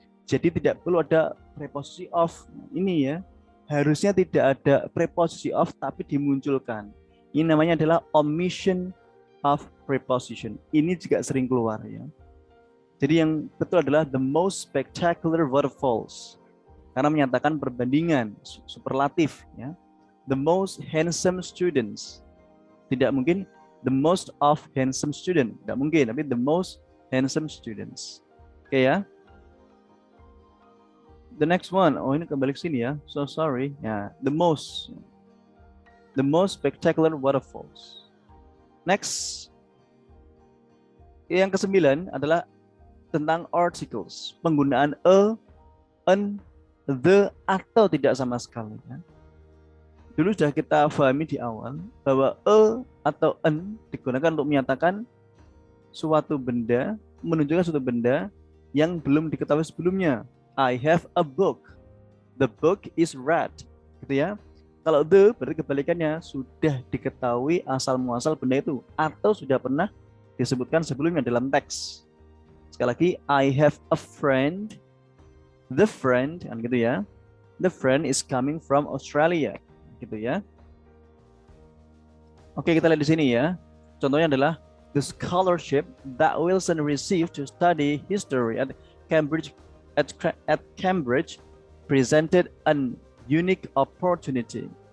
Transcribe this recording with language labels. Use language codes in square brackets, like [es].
[id] Jadi tidak perlu ada preposisi of ini ya. Harusnya tidak ada preposisi of tapi dimunculkan. Ini namanya adalah [en] omission of preposition. [id] Ini juga sering keluar ya. Jadi yang betul adalah [en] the most spectacular waterfalls. [id] Karena menyatakan perbandingan superlatif ya. [en] The most handsome students. [id] Tidak mungkin [en] the most of handsome student. [id] Tidak mungkin, tapi [en] the most handsome students. [id] Oke ya. [en] The next one. [id] Oh, ini kembali ke sini ya. [en] So sorry. Ya, the most spectacular waterfalls. Next. [id] Yang ke-9 adalah tentang articles. Penggunaan a, an, the atau tidak sama sekali ya. Dulu sudah kita pahami di awal bahwa a atau an digunakan untuk menyatakan suatu benda, menunjukkan suatu benda yang belum diketahui sebelumnya. [en] I have a book. The book is read. [id] Gitu ya. Kalau the berarti kebalikannya sudah diketahui asal muasal benda itu atau sudah pernah disebutkan sebelumnya dalam teks. [en] Sekali lagi, I have a friend. The friend, [id] kan gitu ya. [en] The friend is coming from Australia. [id] Gitu ya. Oke, kita lihat di sini ya. Contohnya adalah [en] the scholarship that Wilson received to study history at Cambridge presented an unique opportunity.